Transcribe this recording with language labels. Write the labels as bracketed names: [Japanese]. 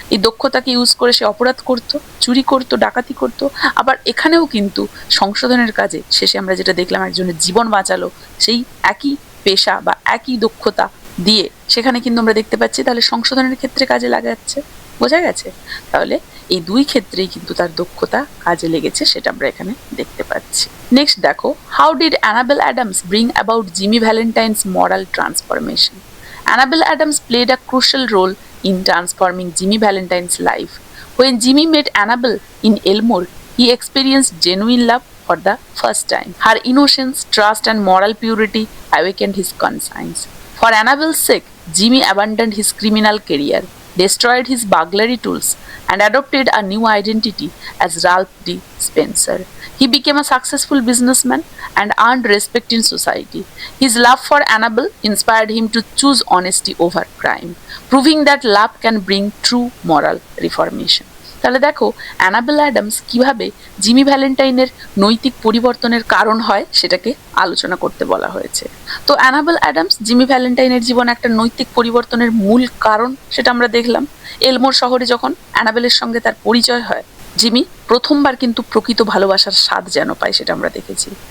[Bangla] এই দক্ষতাকে ইউজ করে সে অপরাধ করত, চুরি করত, ডাকাতি করত, আবার এখানেও কিন্তু সংশোধনের কাজে শেষে আমরা যেটা দেখলাম, একজনের জীবন বাঁচালো, সেই একই পেশা বা একই দক্ষতা দিয়ে সেখানে কিন্তু আমরা দেখতে পাচ্ছি তাহলে সংশোধনের ক্ষেত্রে কাজে লাগাচ্ছে। বোঝা গেছে? তাহলে এই দুই ক্ষেত্রেই কিন্তু তার দক্ষতা কাজে লেগেছে, সেটা আমরা এখানে দেখতে পাচ্ছি। [English] Next দেখো, how did Annabel Adams bring about Jimmy Valentine's moral transformation? Annabel Adams played a crucial role in transforming Jimmy Valentine's life. When Jimmy met Annabel in Elmore, he experienced genuine love, for the first time. Her innocence, trust, and moral purity awakened his conscience. For Annabel's sake, Jimmy abandoned his criminal career, destroyed his burglary tools, and adopted a new identity as Ralph D. Spencer. He became a successful businessman and earned respect in society. His love for Annabel inspired him to choose honesty over crime, proving that love can bring true moral reformation. [Bangla] তাহলে দেখো enable Adams কিভাবে Jimmy ভ্যালেন্টাইনের নৈতিক পরিবর্তনের কারণ হয় সেটাকে আলোচনা করতে বলা হয়েছে। তো অ্যানাবেল অ্যাডামস জিমি ভ্যালেন্টাইনের জীবনে একটা নৈতিক পরিবর্তনের মূল কারণ সেটা আমরা দেখলাম। এলমোর শহরে যখন অ্যানাবেলের সঙ্গে তার পরিচয় হয়, জিমি প্রথমবার কিন্তু প্রকৃত ভালোবাসার স্বাদ যেন পায় সেটা আমরা দেখেছি।